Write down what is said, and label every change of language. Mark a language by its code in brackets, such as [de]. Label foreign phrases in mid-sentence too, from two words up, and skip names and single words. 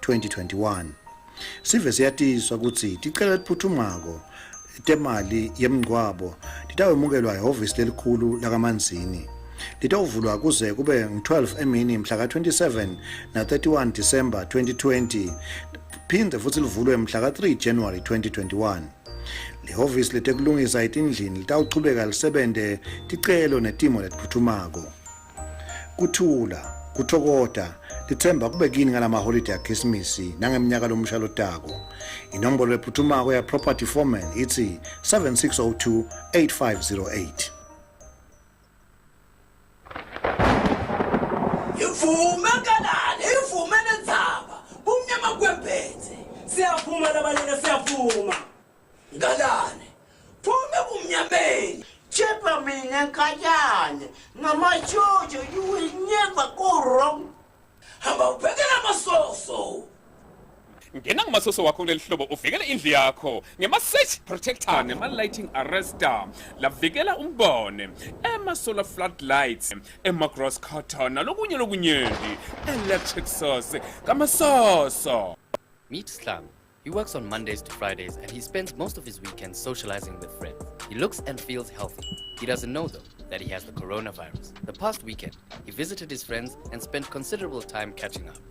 [ss] Sive siyatiswa ukuthi ticela liphuthumako temali yemngcwabo litawemukelwa ihhovisi lelikhulu lakaManzini. Litawuvulwa kuze kube ng-12 emini mhla ka-27 na-31 December 2020 phinde futhi livulwe mhla ka-3 January 2021. Lihhovisi letekulungisa etindlini litawuchubeka lisebente ticelo netimo letiphutfumako. Kuthula, kuthokoda, lithemba kube kini ngalama-holiday akhisimusi nangemnyaka lomusha lotako. Inombolo lephuthumako ya property foreman ithi 7602-8508. Ivume kanani, ivume nendzaba, bumnyama kwemphethe. Siyavuma labalele siyavuma. Ngalane, vume bumnyameni. Chepa mina nkanyane, ngamajojo, [en] you will never go wrong. [ss] Hamba ubhekela masoso. Ngena ngamasoso wakho kuleli hlobo uvikele indlu yakho ngema- [en] search protector [ss] nema- [en] lighting arrestor [ss] lavikela umbone ema- [en] solar floodlights [ss] ema- [en] gross cotton [ss] nalokunye lokunyenti [en] electric source [ss] kamasoso. [en] Meet Slam. He works on Mondays to Fridays and he spends most of his weekends socializing with friends. He looks and feels healthy. He doesn't know though that he has the coronavirus. The past weekend, he visited his friends and spent considerable time catching up.